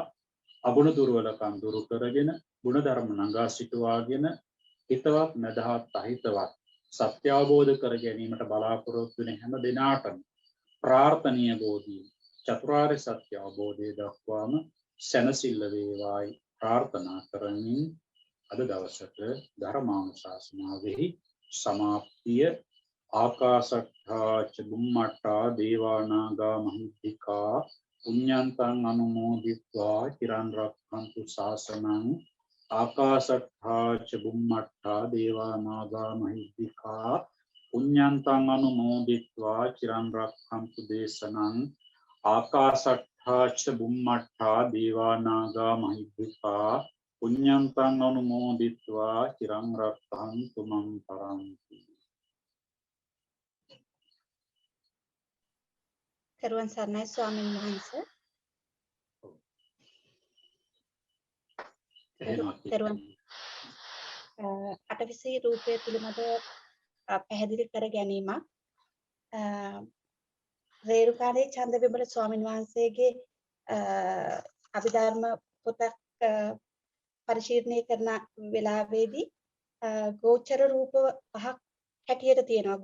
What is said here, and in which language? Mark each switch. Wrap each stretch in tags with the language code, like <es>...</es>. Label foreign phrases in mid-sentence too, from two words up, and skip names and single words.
<si>අගුණ දුර්වලකම් දුරු කරගෙන ගුණ ධර්ම නංගා සිටුවාගෙන හිතවත් නැදහත් අහිතවත් සත්‍ය අවබෝධ කර ගැනීමට බලාපොරොත්තු වෙන හැම දිනාටම ප්‍රාර්ථනීය බෝධි චතුරාර්ය සත්‍ය අවබෝධය දක්වාම සැනසෙල්ල වේවායි ප්‍රාර්ථනා කරමින් අද දවසට ධර්මානුශාසනාවෙහි සමාප්තිය</si> <pi>ආකාශට්ඨා ච බුම්මට්ඨා දේවා නාග මහිද්దికා පුඤ්ඤන්තං අනුමෝදිත්වා චිරන් රක්ඛන්තු ශාසනං ආකාශට්ඨා ච බුම්මට්ඨා දේවා නාග මහිද්దికා පුඤ්ඤන්තං අනුමෝදිත්වා චිරන් රක්ඛන්තු දේශනං ආකාශට්ඨා ච බුම්මට්ඨා දේවා නාග මහිද්దికා පුඤ්ඤන්තං අනුමෝදිත්වා චිරන් රක්ඛන්තු මං පරන්ති.</pi> <si>තෙරුවන් සරණයි ස්වාමීන් වහන්සේ. තෙරුවන් අටවිසි රූපය පිළිබඳ පැහැදිලි කර ගැනීමක් රේරුකාණේ චන්දවිමල ස්වාමීන් වහන්සේගේ අභිධර්ම පොතක් පරිශීලනය කරන වෙලාවේදී ගෝචර රූප පහක් හැටියට තියෙනවා.</si>